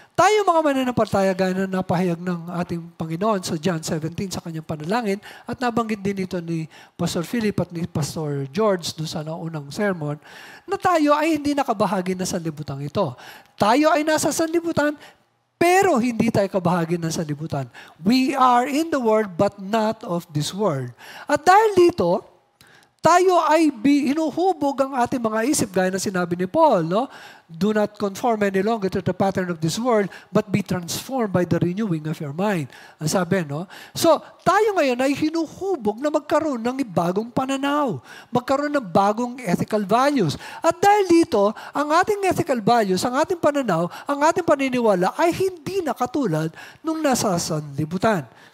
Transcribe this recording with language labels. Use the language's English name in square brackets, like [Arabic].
[Filipino] Tayo mga mananampalataya gaya na napahayag ng ating Panginoon sa John 17 sa kanyang panalangin at nabanggit din ito ni Pastor Philip at ni Pastor George doon sa unang sermon na tayo ay hindi nakabahagi na sanlibutan ito. Tayo ay nasa sanlibutan pero hindi tayo kabahagi ng sanlibutan. [English] We are in the world but not of this world. [Filipino] At dahil dito, tayo ay hinuhubog ang ating mga isip, gaya na sinabi ni Paul, no? [English] Do not conform any longer to the pattern of this world, but be transformed by the renewing of your mind. [Filipino] Ang sabi, no? So, tayo ngayon ay hinuhubog na magkaroon ng bagong pananaw, magkaroon ng bagong ethical values. At dahil dito, ang ating ethical values, ang ating pananaw, ang ating paniniwala ay hindi na katulad nung nasa sanlibutan.